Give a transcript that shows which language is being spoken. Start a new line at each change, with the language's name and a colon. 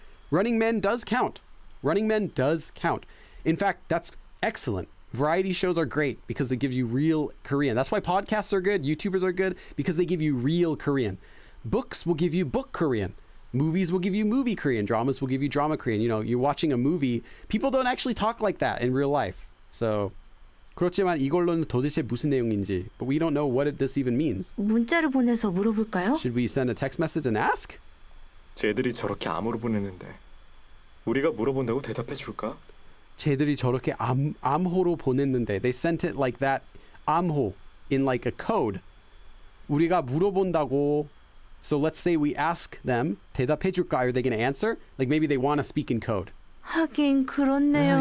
English: Running Man does count. Running Man does count. In fact, that's excellent. Variety shows are great because they give you real Korean. That's why podcasts are good, YouTubers are good, because they give you real Korean. Books will give you book Korean. Movies will give you movie Korean. Dramas will give you drama Korean. You know, you're watching a movie. People don't actually talk like that in real life.
Korean: So, 그렇지만 이걸로는 도대체 무슨 내용인지.
English: But we don't know what this even means.
Korean: 문자를 보내서 물어볼까요?
English: Should we send a text message and ask?
Korean: 쟤들이 저렇게 암호로 보내는데 우리가 물어본다고 대답해 줄까? 쟤들이 저렇게 암호로 보냈는데,
English: they sent it like that, 암호, in like a code.
Korean: 우리가 물어본다고.
English: So let's say we ask them,
Korean: 대답해 줄까?
English: Are they going to answer? Like maybe they want to speak in code.
Korean: 하긴 그렇네요.